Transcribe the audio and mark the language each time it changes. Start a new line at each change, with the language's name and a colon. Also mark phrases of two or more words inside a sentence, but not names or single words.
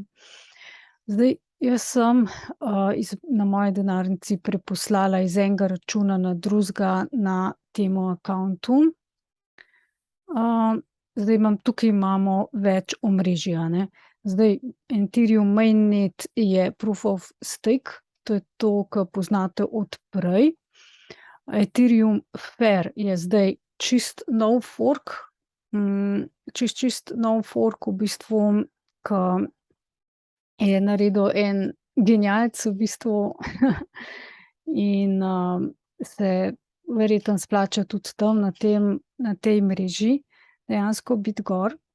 Slovenian: Zdaj, jaz sem, na moji denarnici preposlala iz enega računa na drugega na temu akontu. Zdaj tukaj imamo več omrežij, a ne. Zdaj, Ethereum mainnet je
English: proof of stake,
Slovenian: to je to, ke poznate od prej. Ethereum Fair je zdaj čisto nov fork, čisto nov fork v bistvu, ke je naredil en genialec v bistvu in, se verjetno splača tudi tam na tej mreži dejansko biti gor.